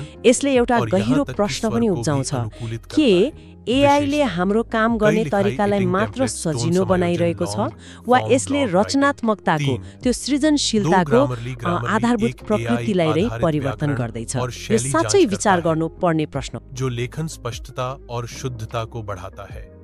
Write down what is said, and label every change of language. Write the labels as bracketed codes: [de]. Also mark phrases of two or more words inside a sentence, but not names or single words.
[ne] यसले एउटा गहिरो प्रश्न पनि उब्जाउँछ के एआईले हाम्रो काम गर्ने तरिकालाई मात्र सजिलो बनाइरहेको छ, वा यसले रचनात्मकताको, त्यो सृजनशीलताको आधारभूत प्रकृतिलाई नै परिवर्तन गर्दैछ? यो साँच्चै विचार गर्नु पर्ने प्रश्न। [hi] जो लेखन स्पष्टता और शुद्धता को बढ़ाता है।